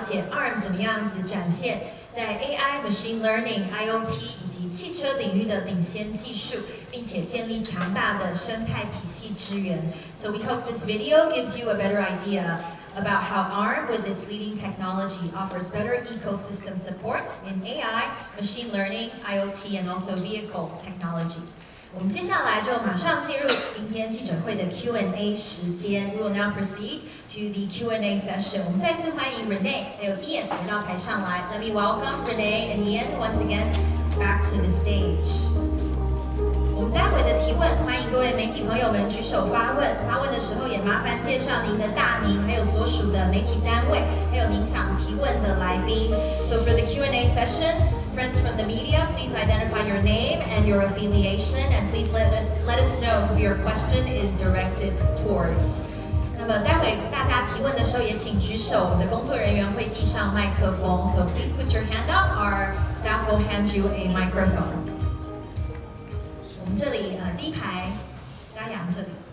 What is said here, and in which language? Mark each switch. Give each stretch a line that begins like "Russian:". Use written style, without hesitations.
Chinese: ARM 怎么样子展现在 AI、Machine Learning、IoT 以及汽车领域的领先技术，并且建立强大的生态体系支援。
English: So we hope this video gives you a better idea about how ARM, with its leading technology, offers better ecosystem support in AI, machine learning, IoT, and also vehicle technology.
Chinese: 我们接下来就马上进入今天记者会的 Q&A 时间。
English: We will now proceed to the Q&A session.
Chinese: 我们再次欢迎 Renee 还有 Ian 回到台上来。
English: Let me welcome Renee and Ian once again back to the stage.
Chinese: 我们待会的提问，欢迎各位媒体朋友们举手发问。发问的时候也麻烦介绍您的大名，还有所属的媒体单位，还有您想提问的来宾。
English: So for the Q&A session, friends from the media, please identify your name and your affiliation, and please let us know who your question is directed towards.
Chinese: 那么待会大家提问的时候也请举手，我们的工作人员会递上麦克风。
English: So please put your hand up. Our staff will hand you a microphone.
Chinese: 我们这里第一排，嘉阳这里。